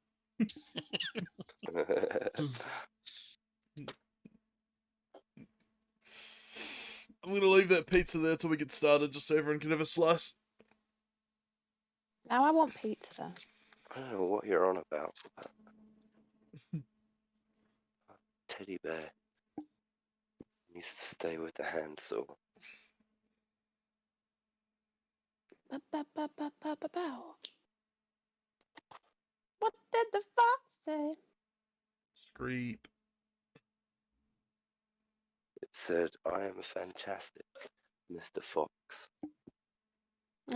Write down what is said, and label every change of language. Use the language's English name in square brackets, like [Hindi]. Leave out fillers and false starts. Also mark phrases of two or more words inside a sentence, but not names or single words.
[English] I'm gonna leave that pizza there till we get started, just so everyone can have a slice. Now I want pizza. I don't know what you're on about. Teddy bear used to stay with the handsaw. Ba-ba-ba-ba-ba-ba-bow. What did the fox say? Screep. It said, "I am fantastic, Mr. Fox." I